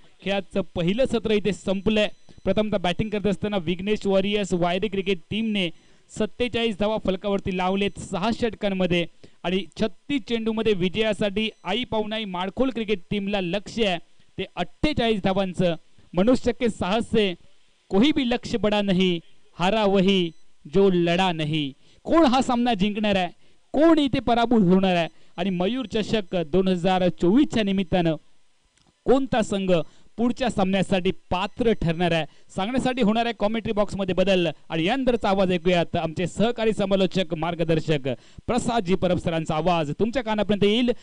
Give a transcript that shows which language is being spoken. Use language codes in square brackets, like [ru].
[mr] खेळाचं पहिलं सत्र इथे संपलंय. प्रथमतः बॅटिंग करत असताना विघ्नेश वॉरियर्स वायरी क्रिकेट टीमने 47 धावा फलकावरती लावलेत 6 षटकांमध्ये आणि 36 चेंडूमध्ये विजयासाठी आई पावनाई माडखोल क्रिकेट टीमला लक्ष्य आहे ते 48 धावांचं. [hi] मनुष्य के साहस से कोई भी लक्ष्य बडा नहीं, हारा वही जो लढा नहीं. [mr] कोण हा सामना जिंकणार आहे, कोण इथे पराभूत होणार आहे आणि मयूर चषक 2024च्या निमित्तानं कोणता संघ पुढच्या सामन्यासाठी पात्र ठरणार आहे सांगण्यासाठी होणार आहे कॉमेंट्री बॉक्स मध्ये बदल. आणि यानंतरचा आवाज ऐकूयात आमचे सहकारी समालोचक मार्गदर्शक प्रसादजी परब सरांचा आवाज तुमच्या कानापर्यंत येईल.